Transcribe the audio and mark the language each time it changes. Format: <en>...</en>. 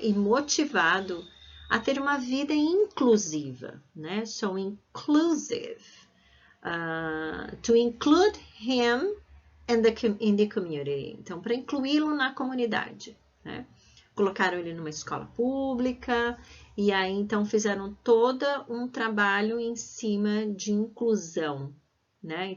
<pt>E motivado a ter uma vida inclusiva, né?</pt> <en>So, inclusive. To include him in the community.</en> <pt>Então, para incluí-lo na comunidade, né? Colocaram ele numa escola pública e aí, então, fizeram todo um trabalho em cima de inclusão, né?</pt>